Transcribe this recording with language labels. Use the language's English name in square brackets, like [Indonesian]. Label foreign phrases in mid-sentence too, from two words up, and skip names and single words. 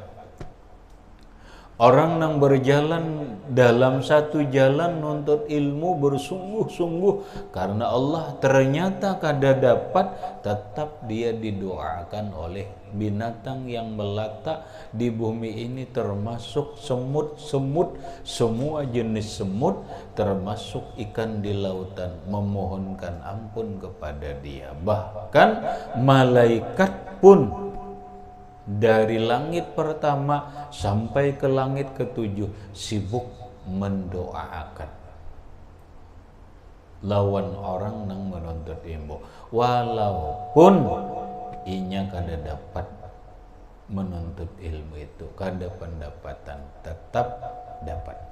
[Indonesian] Orang yang berjalan dalam satu jalan nuntut ilmu bersungguh-sungguh karena Allah ternyata kada dapat, tetap dia didoakan oleh binatang yang melata di bumi ini termasuk semut-semut, semua jenis semut, termasuk ikan di lautan memohonkan ampun kepada dia. Bahkan malaikat pun dari langit pertama sampai ke langit ketujuh sibuk mendoakan. [Banjar] lawan orang nang menuntut ilmu, walaupun inya kada dapat menuntut ilmu itu, kada pendapatan, tetap dapat.